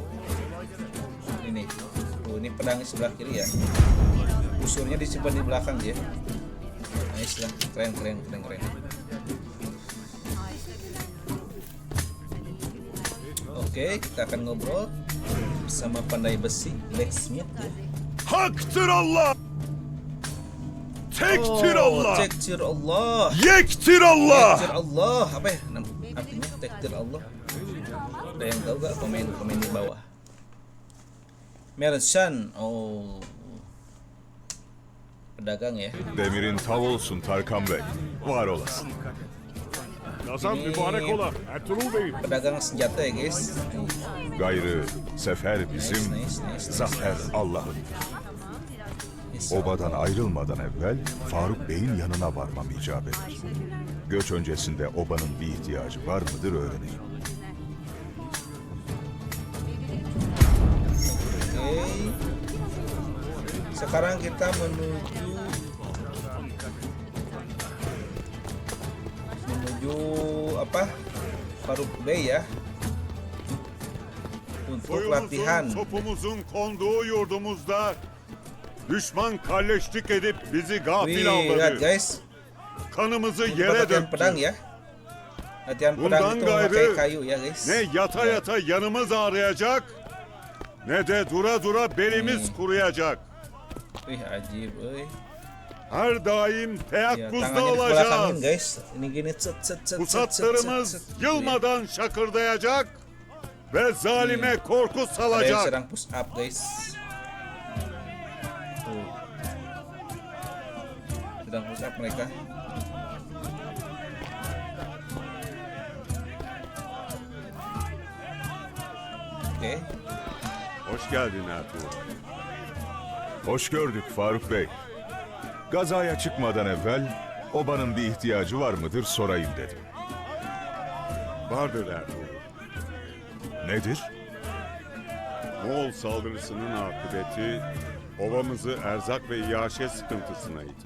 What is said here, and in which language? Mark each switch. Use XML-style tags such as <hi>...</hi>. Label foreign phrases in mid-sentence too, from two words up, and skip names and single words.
<id>Ini, tuh ini pedangnya sebelah kiri ya. Busurnya disimpan di belakang dia. Nice lah, keren. Oke, kita akan ngobrol bersama pandai besi blacksmith ya.</id> <tr>Haktır Allah! Tektir Allah! Tektir Allah. Yektir Allah! Tektir Allah.</tr> <id>Apa ya artinya</id> <tr>tektir Allah?</tr> <id>Ada yang tahu gak? Komen di bawah. Merchant. Oh. Pedagang ya.</id> <tr>Demirin tav olsun Tarkan Bey. Var olasın. Kazan</tr> <id>Ini-</id> <tr>mübarek ola Ertuğrul Bey'im.</tr> <id>Pedagang senjata ya guys.</id> <tr>Gayrı sefer bizim,</tr> <id>Nice.</id> <tr>zafer Allah'ın. Obadan ayrılmadan evvel Faruk Bey'in yanına varmam icap eder. Göç öncesinde obanın bir ihtiyacı var mıdır öğreneyim.</tr> <id>Sekarang kita menuju apa? Faruk Bey ya. Untuk latihan.</id> <tr>Topumuzun konduğu yurdumuzda düşman kalleşlik edip bizi</tr> <id>Wih,</id> <tr>gafil</tr> <id>lihat</id> <tr>avladı.</tr> <id>guys.</id> <tr>Kanımızı</tr> <id>Untuk</id> <tr>yere</tr> <id>latihan pedang</id> <tr>döktü.</tr> <id>ya. Latihan pedang</id> <tr>Bundan</tr> <id>itu</id> <tr>gayrı</tr> <id>memakai kayu ya guys.</id> <tr>Ne yata</tr> <id>Ya.</id> <tr>yata yanımız ağrıyacak, ne de dura dura belimiz kuruyacak.</tr> <id>Wih, ajib, euy.</id> <tr>Her daim</tr> <id>Ya,</id> <tr>teyakkuzda</tr> <id>tangannya dibelakangin</id> <tr>olacağız.</tr> <id>guys. Ini gini set set set set set</id> <tr>Pusatlarımız</tr> <id>set, set.</id> <tr>yılmadan şakırdayacak ve zalime korku</tr> <id>Ada yang</id> <tr>salacak.</tr> <id>sedang</id> <en>push up</en> <id>guys. Tuh. Sedang</id> <en>push up</en> <id>mereka. Oke.</id> <tr>Hoş geldin Ertuğrul. Hoş gördük Faruk Bey. Gazaya çıkmadan evvel obanın bir ihtiyacı var mıdır sorayım dedim. Vardır Ertuğrul. Nedir? Moğol saldırısının akıbeti ovamızı erzak ve iaşe sıkıntısına iter.</tr>